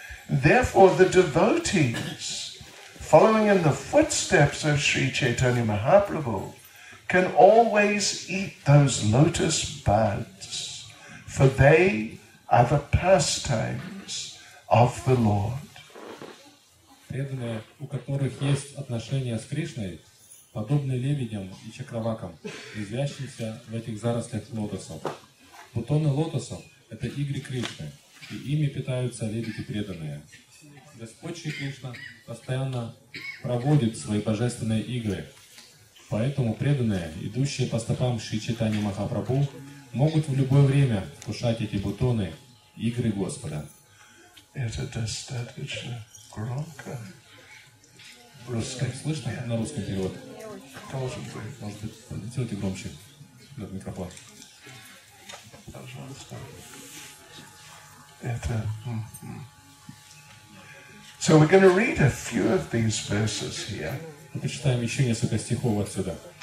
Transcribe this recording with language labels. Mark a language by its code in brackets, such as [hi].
[en] Therefore, the devotees, following in the footsteps of Sri Chaitanya Mahaprabhu, can always eat those lotus buds, for they are the pastimes of the Lord. [ru] Преданные, у которых есть отношения с Кришной, подобны лебедям и чакравакам, резвящимся в этих зарослях лотосов. Бутоны лотосов – это игры Кришны, и ими питаются лебеди преданные. Господь Шри Кришна постоянно проводит свои божественные игры, поэтому преданные, идущие по стопам Шри Чайтаньи Махапрабху, могут в любое время вкушать эти бутоны игры Господа. Это достаточно громко. Русский. Слышно на русском перевод? Должен быть. Может быть, сделайте громче этот микрофон. Пожалуйста. Это... [en] So we're going to read a few of these verses here. [ru] Мы почитаем еще несколько стихов отсюда.